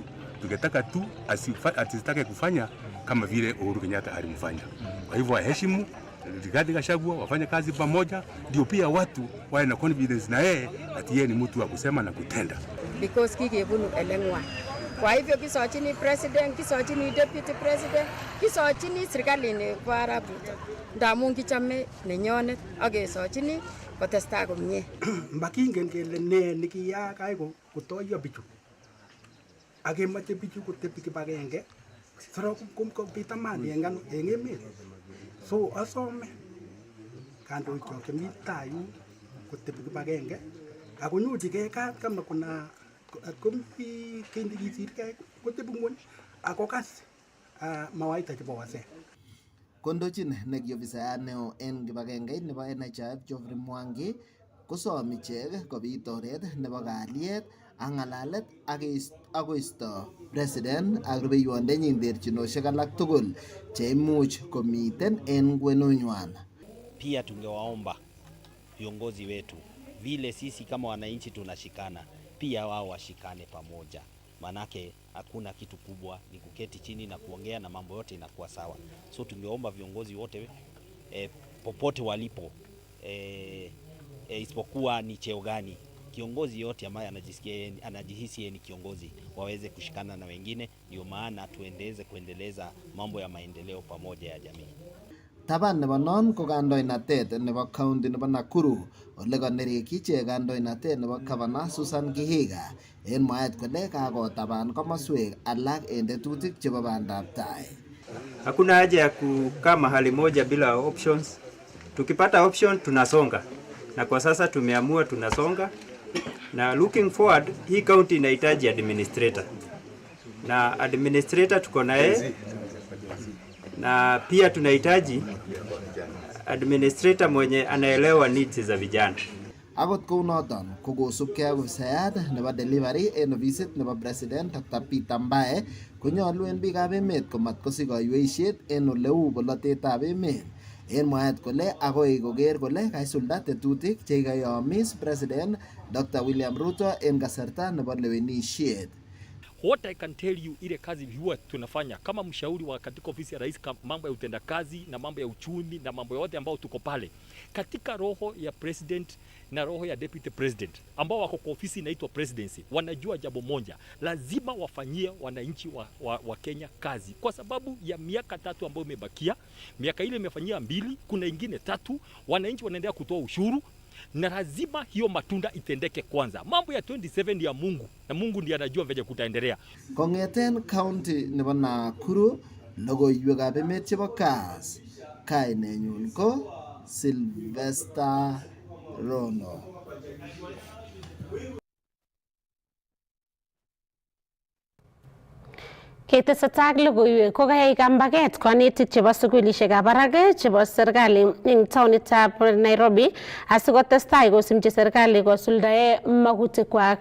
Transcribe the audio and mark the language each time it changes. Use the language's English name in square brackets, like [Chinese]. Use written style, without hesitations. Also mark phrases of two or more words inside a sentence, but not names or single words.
[Swahili] Tungetaka tu asitake kufanya kama vile Uhuru Kenyatta alimfanya. Kwa hivyo waheshimu Rigathi Gachagua, wafanye kazi pamoja, ndio pia watu wawe na confidence na yeye ati yeye ni mtu wa kusema na kutenda. [Kalenjin] Because kikebunu elengwa. [Swahili] Kwa hivyo [Kalenjin] kisochini president, kisochini [English] deputy president, [Kalenjin] kisochini serikali ni para Ruto. Ndamun kichame nenyonet ak kesochini kotestai komie. Mbakingen kele ne nikiyaak ai kotoyo bichu. Akemache bichu kotebi kibagenge. Soro kompita mali en emet. So asome kandoik chok chemi tai kotebi kibagenge akonyorchigei kat [Swahili] kama kuna [Kalenjin] kompi kindi kisirgei kotebi ngwony akokas mawaita chebo wazee. Kondochin nekiofisayat neo en kibagengeit nebo NHIF Geoffrey Mwangi kosom ichek kobit oret nebo kalyet ak ng'alalet ak koisto president ak rubeiwondenyin terchinosiek alak tugul cheimuch komiten en kwenunywan. [Swahili] Pia tungewaomba viongozi wetu, vile sisi kama wananchi tunashikana, pia wao washikane pamoja, manake hakuna kitu kubwa, ni kuketi chini na kuongea na mambo yote inakuwa sawa. So tungeomba viongozi wote popote walipo, isipokuwa ni cheo gani, kiongozi yote ambaye anajihisi yeye ni kiongozi, waweze kushikana na wengine, ndio maana tuendeleze kuendeleza mambo ya maendeleo pamoja ya jamii. [Kalenjin] Taban nebo non ko kandoinatet nebo county nebo Nakuru, ole kanereki ichek kandoinatet nebo Governor Susan Kihiga en mwaet kole kakotaban komoswek alak en tetutik chebo bandab tai. [Swahili] Hakuna haja ya kukaa mahali moja bila options. Tukipata option tunasonga, na kwa sasa tumeamua tunasonga, na [English] looking forward [Swahili] hii county inahitaji administrator, na administrator tuko naye, na pia tunahitaji administrator mwenye anaelewa needs za vijana. [Kalenjin] Akot kounoton kokosubkei ak ofisayat nebo delivery en ofisit nebo president Dr. Peter Mbae konyolu en biikab emet komatkosich kaiweisiet en oleu bolotetab emet. En mwaet kole agoi koker kole kaisulda tetutik chekikoyomis president Dr. William Ruto en kasarta nebo lewenisiet. [English] What I can tell you, [Swahili] ile kazi huwa tunafanya kama mshauri wa katika ofisi ya rais, mambo ya utendakazi na mambo ya uchumi na mambo yote ambao tuko pale katika roho ya president na roho ya [English] deputy president [Swahili] ambao wako kwa ofisi inaitwa presidency, wanajua jambo moja, lazima wafanyie wananchi wa Kenya kazi, kwa sababu ya miaka 3 ambayo imebakia. Miaka ile imefanyia 2, kuna ingine 3, wananchi wanaendelea kutoa ushuru, na lazima hiyo matunda itendeke kwanza. Mambo ya 27 ya Mungu, na Mungu ndiye anajua venye kutaendelea. [Kalenjin] Kongeten county nebo Nakuru, logoiwekab emet chebo Kass, kainenyun ko Sylvester Rono. Ketesetai ak logoiwek ko kayai kambaget konetik chebo sukulishekab barak chebo serikali eng taonitab Nairobi asikotestai kosimchi serikali kosuldae magutikwak.